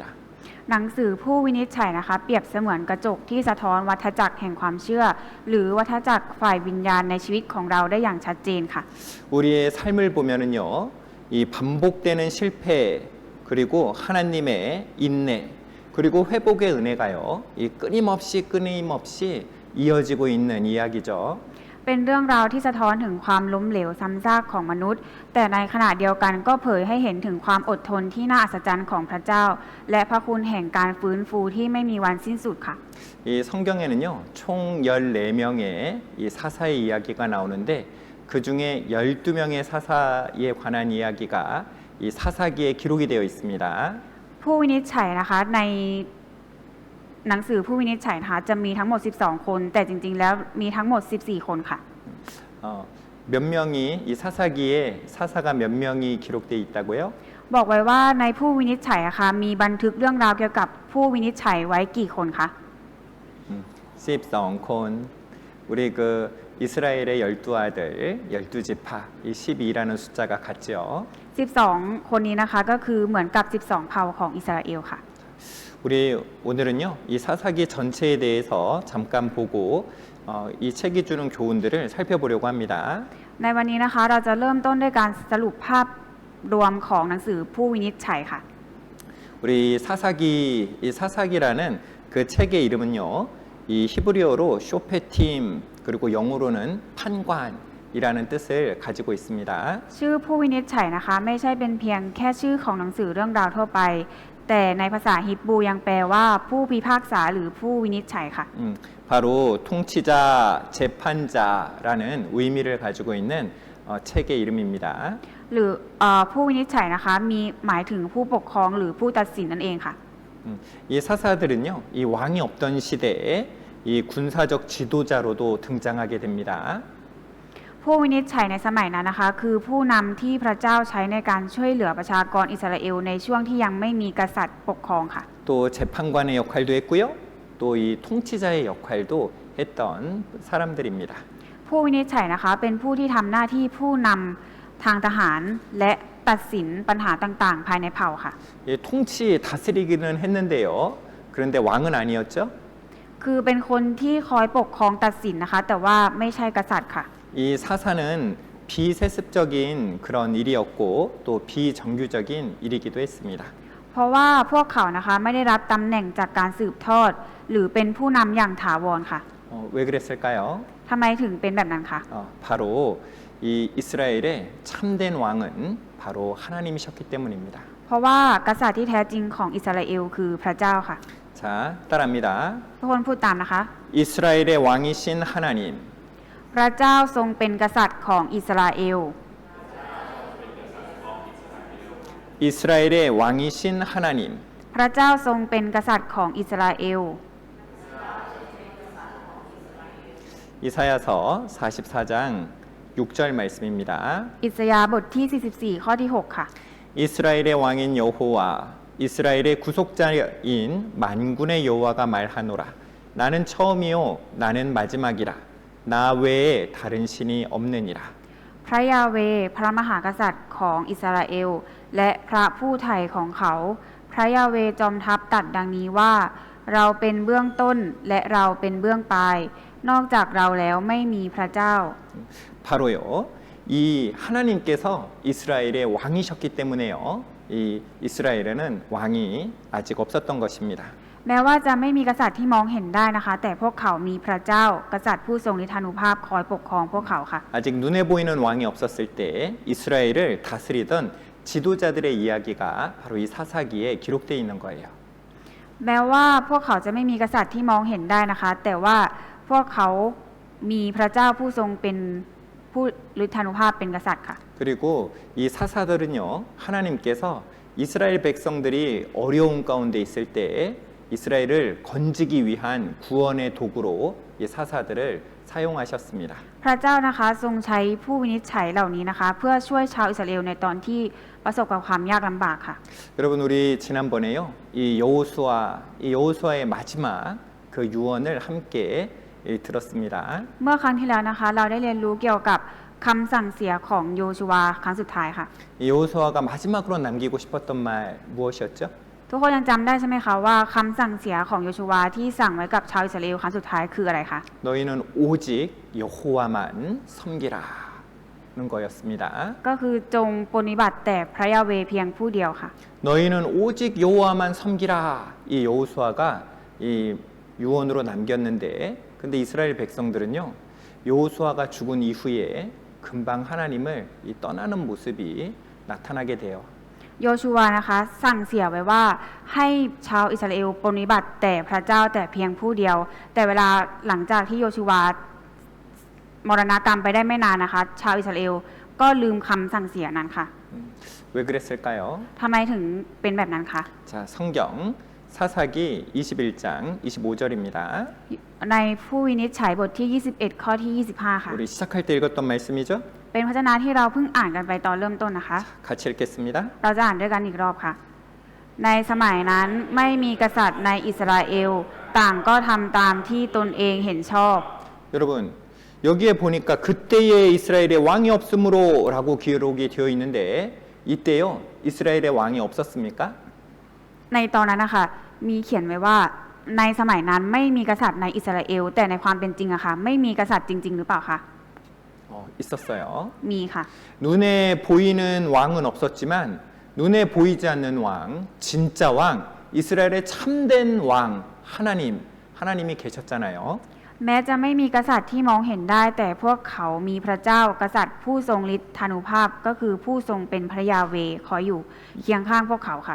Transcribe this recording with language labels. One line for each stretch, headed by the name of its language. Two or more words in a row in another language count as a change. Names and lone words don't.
Thai: หนังสือผู้วินิจฉัยนะคะเปรียบเสมือนกระจกที่สะท้อนวัฏจักรแห่งความเชื่อ หรือวัฏจักรฝ่ายวิญญาณในชีวิตของเราได้อย่างชัดเจนค่ะ
Korean: 우리의 삶을 보면은요. 이 반복되는 실패 그리고 하나님의 인내 그리고 회복의 은혜가요. 이 끊임없이 이어지고 있는 이야기죠.
Thai: เป็นเรื่องราวที่สะท้อนถึงความล้มเหลวซ้ำซากของมนุษย์ แต่ในขณะเดียวกันก็เผยให้เห็นถึงความอดทนที่น่าอัศจรรย์ของพระเจ้า และพระคุณแห่งการฟื้นฟูที่ไม่มีวันสิ้นสุดค่ะ
Korean: 이 성경에는요. 총 14명의 이 사사의 이야기가 나오는데 그 중에 12명의 사사에 관한 이야기가 이 사사기에 기록이 되어 있습니다.
Thai: ผู้วินิจฉัยนะคะในหนังสือผู้วินิจฉัยนะคะจะมีทั้งหมด12คนแต่จริงๆแล้วมีทั้งหมด14คนค่ะ
Korean: 몇 명이 이 사사기에 사사가 몇 명이 기록되어 있다고요?
Thai: บอกไว้ว่าในผู้วินิจฉัยอะค่ะมีบันทึกเรื่องราวเกี่ยวกับผู้วินิจฉัยไว้กี่คนคะ
Korean: 12콘 우리 그 이스라엘의 12아들 12지파 이 12라는 숫자가 같죠.
Thai: 12 คนนี้นะคะก็คือเหมือนกับ12เผ่าของอิสราเอลค่ะ
Korean: 우리 오늘은요 이 사사기 전체에 대해서 잠깐 보고 이 책이 주는 교훈들을 살펴보려고 합니다.
Thai: ในวันนี้นะคะเราจะเริ่มต้นด้วยการสรุปภาพรวมของหนังสือผู้วินิจฉัยค่ะ
Korean: 우리 사사기 이 사사기라는 그 책의 이름은요 이 히브리어로 쇼페팀 그리고 영어로는 판관이라는 뜻을 가지고 있습니다.
Thai: ชื่อผู้วินิจฉัยนะคะไม่ใช่เป็นเพียงแค่ชื่อของหนังสือเรื่องราวทั่วไป แต่ในภาษาฮิบรูยังแปลว่าผู้พิพากษาหรือผู้วินิจฉัยค่ะ
Korean: 바로 통치자, 재판자라는 의미를 가지고 있는 책의 이름입니다.
Thai: หรือผู้วินิจฉัยนะคะมีหมายถึงผู้ปกครองหรือผู้ตัดสินนั่นเองค่ะ
Korean: 이 사사들은요, 이 왕이 없던 시대에 이 군사적 지도자로도 등장하게 됩니다.
Thai: ผผู้วินิจฉัยในสมัยนั้นนะคะคือผู้นำที่พระเจ้าใช้ในการช่วยเหลือประชากรอิสราเอลในช่วงที่ยังไม่มีกษัตริย์ปกครองค่ะ
Korean: 또 재판관의 역할도 했고요. 또 이 통치자의 역할도 했던 사람들입니다.
Thai: ผู้วินิจฉัยนะคะเป็นผู้ที่ทำหน้าที่ผู้นำทางทหารและตัดสินปัญหาต่างๆ ภายในเผ่าค่ะ
Korean: 예, 통치 다스리기는 했는데요. 그런데 왕은 아니었죠.
Thai: คือเป็นคนที่คอยปกครองตัดสินนะคะ แต่ว่าไม่ใช่กษัตริย์ค่ะ
Korean: 이 사사는 비세습적인 그런 일이었고 또 비정규적인 일이기도 했습니다.
Thai: เพราะว่าพวกเขานะคะไม่ได้รับตำแหน่งจากการสืบทอด หรือเป็นผู้นำอย่างถาวรค่ะ
Korean: 왜 그랬을까요?
Thai: ทำไมถึงเป็นแบบนั้นคะ
Korean: 바로 이 이스라엘의 참된 왕은 바로 하나님이셨기 때문입니다.
Thai: เพราะว่ากษัตริย์ที่แท้จริงของอิสราเอลคือพระเจ้าค่ะ
Korean: 자, 따라합니다.
Thai: ทุกคนพูดตามนะคะ
Korean: 이스라엘의 왕이신 하나님.
Thai: พระเจ้าทรงเป็นกษัตริย์ของอิสราเอล
Korean: 이스라엘의 왕이신 하나님.
Thai: พระเจ้าทรงเป็นกษัตริย์ของอิสราเอล
Korean: 이사야서 44장 6절 말씀입니다.
Thai: อิสยาห์บทที่ 44 ข้อที่ 6 ค่ะ
Korean: 이스라엘의 왕인 여호와 이스라엘의 구속자인 만군의 여호와가 말하노라. 나는 처음이요 나는 마지막이라. 나 외에 다른 신이 없느니라.
Thai: พระยาเวห์พระมหากษัตริย์ของอิสราเอลและพระผู้ไถ่ของเขา พระยาเวห์จอมทัพตรัสดังนี้ว่า เราเป็นเบื้องต้นและเราเป็นเบื้องปลาย นอกจากเราแล้วไม่มีพระเจ้า
Korean: 바로요. 이 하나님께서 이스라엘의 왕이셨기 때문에요. 이 이스라엘에는 왕이 아직 없었던 것입니다.
Thai: แม้ว่าจะไม่มีกษัตริย์ที่มองเห็นได้นะคะ แต่พวกเขามีพระเจ้ากษัตริย์ผู้ทรงฤทธานุภาพคอยปกครองพวกเขาค่ะ
Korean: 아직 눈에 보이는 왕이 없었을 때 이스라엘을 다스리던 지도자들의 이야기가 바로 이 사사기에 기록되어 있는 거예요.
Thai: แม้ว่าพวกเขาจะไม่มีกษัตริย์ที่มองเห็นได้นะคะ แต่ว่าพวกเขามีพระเจ้าผู้ทรงเป็นผู้ฤทธานุภาพเป็นกษัตริย์ค่ะ
Korean: 그리고 이 사사들은요 하나님께서 이스라엘 백성들이 어려운 가운데 있을 때 이스라엘을 건지기 위한 구원의 도구로 이 사사들을 사용하셨습니다.
Thai: พระเจ้านะคะทรงใช้ผู้วินิจฉัยเหล่านี้นะคะ เพื่อช่วยชาวอิสราเอลในตอนที่ประสบกับความยากลำบากค่ะ
Korean: 여러분 우리 지난번에요 이 여호수아의 마지막 그 유언을 함께 들었습니다.
Thai: เมื่อครั้งที่แล้วนะคะ เราได้เรียนรู้เกี่ยวกับคำสั่งเสียของโยชูวาครั้งสุดท้ายค่ะ
Korean: 이 여호수아가 마지막으로 남기고 싶었던 말 무엇이었죠?
Thai: ทุกคนยังจำได้ใช่ไหมคะว่าคำสั่งเสียของโยชูวาที่สั่งไว้กับชาวอิสราเอลครั้งสุดท้ายคืออะไรคะ
Korean: 너희는 오직 여호와만 섬기라는 거였습니다.
Thai: ก็คือจงปฏิบัติแต่พระยาเวห์เพียงผู้เดียวค่ะ
Korean: 너희는 오직 여호와만 섬기라. 이 여호수아가 이 유언으로 남겼는데 근데 이스라엘 백성들은요. 여호수아가 죽은 이후에 금방 하나님을 이 떠나는 모습이 나타나게 돼요.
Thai: โยชูวานะคะสั่งเสียไว้ว่าให้ชาวอิสราเอลปฏิบัติแต่พระเจ้าแต่เพียงผู้เดียว แต่เวลาหลังจากที่โยชูวามรณกรรมไปได้ไม่นานนะคะ ชาวอิสราเอลก็ลืมคำสั่งเสียนั้นค่ะ
Korean: 왜 그랬을까요?
Thai: ทำไมถึงเป็นแบบนั้นคะ
Korean: 자, 성경 사사기 21장 25절입니다.
Thai: ในผู้วินิจฉัยบทที่ 21 ข้อที่ 25 ค่ะ
Korean: 우리 시작할 때 읽었던 말씀이죠?
Thai: เป็นพระชนะที่เราเพิ่งอ่านกันไปตอนเริ่มต้นนะคะ
Korean: 같이 읽겠습니다.
Thai: เราจะอ่านด้วยกันอีกรอบค่ะ ในสมัยนั้นไม่มีกษัตริย์ในอิสราเอลต่างก็ทำตามที่ตนเองเห็นชอบ
Korean: 여러분 여기에 보니까 그때에 이스라엘에 왕이 없으므로라고 기록이 되어 있는데 이때요 이스라엘에 왕이 없었습니까?
Thai: ในตอนนั้นนะคะมีเขียนไว้ว่าในสมัยนั้นไม่มีกษัตริย์ในอิสราเอลแต่ในความเป็นจริงอะค่ะไม่มีกษัตริย์จริงๆหรือเปล่าคะ
Korean: 있었어요.
Thai: มีค่ะ
Korean: 눈에 보이는 왕은 없었지만 눈에 보이지 않는 왕, 진짜 왕, 이스라엘의 참된 왕 하나님이 계셨잖아요.
Thai: แม้จะไม่มีกษัตริย์ที่มองเห็นได้แต่พวกเขามีพระเจ้ากษัตริย์ผู้ทรงฤทธานุภาพก็คือผู้ทรงเป็นพระยาเวห์คอยอยู่เคียงข้างพวกเขาค่ะ